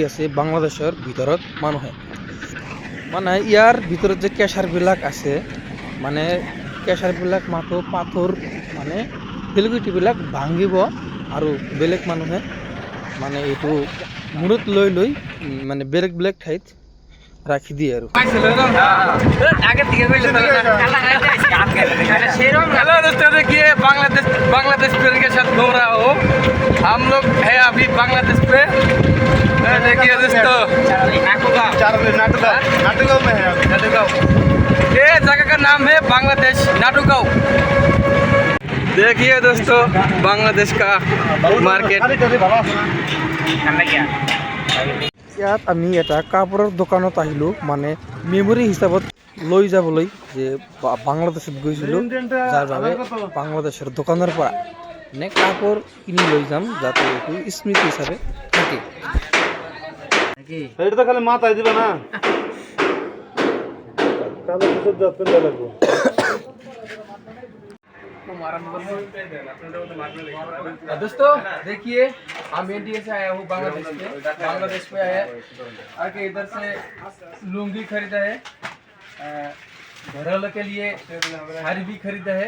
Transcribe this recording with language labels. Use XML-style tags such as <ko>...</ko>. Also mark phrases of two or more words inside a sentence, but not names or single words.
<as>আছে বাংলাদেশৰ ভিতৰত মানুহে মানে ইয়াৰ ভিতৰত যে কেঁচাৰবিলাক আছে মানে কেঁচাৰবিলাক মাথো পাথৰ মানে শিলগুটিবিলাক ভাঙিব আৰু বেলেগ মানুহে মানে এইটো মূৰত লৈ লৈ মানে বেলেগ বেলেগ ঠাইত রাখি দিয়ে আর</as> <hi>हेलो दोस्तों देखिए बांग्लादेश प्लेयर के साथ घूम रहा हूँ। हम लोग है अभी बांग्लादेश पे देखिए दोस्तों नाटुगांव में है नाटुगांव ये जगह का नाम है बांग्लादेश नाटुगांव। देखिए दोस्तों बांग्लादेश का मार्केट</hi> <as>ইয়াত আমি এটা কাপড়ৰ দোকানত আহিলোঁ মানে মেমৰি হিচাপত লৈ যাবলৈ যে বাংলাদেশত গৈছিলোঁ যাৰ বাবে বাংলাদেশৰ দোকানৰ পৰা মানে কাপড় কিনি লৈ যাম যাতে এইটো স্মৃতি হিচাপে থাকে।</as> <bn>এটা তো খালি মাথায় দিবা না কালো কিছু পেন্ডা লাগবে।</bn> <hi>दोस्तों देखिए हम इंडिया से आया हूँ बांग्लादेश पे आया आके इधर से लुंगी खरीदा है घरों के लिए साड़ी भी खरीदा है।</hi>